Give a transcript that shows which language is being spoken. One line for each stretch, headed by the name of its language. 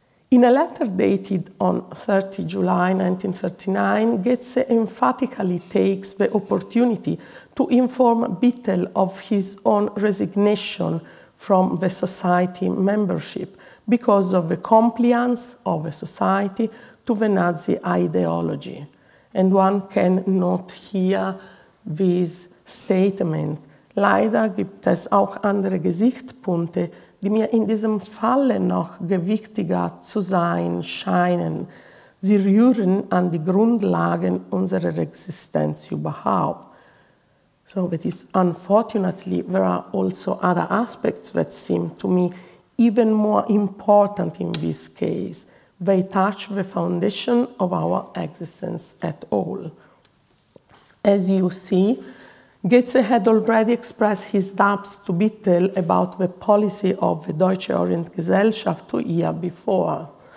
English: In a letter dated on 30 July 1939, Goetze emphatically takes the opportunity to inform Bittel of his own resignation from the society membership because of the compliance of the society to the Nazi ideology. And one can note here this statement.
German: Leider gibt es auch andere Gesichtspunkte, die mir in diesem Falle noch gewichtiger zu sein scheinen. Sie rühren an die Grundlagen unserer Existenz überhaupt.
English: So that is, unfortunately, there are also other aspects that seem to me even more important in this case. They touch the foundation of our existence at all. As you see, Goetze had already expressed his doubts to Bittel about the policy of the Deutsche Orientgesellschaft 2 years before.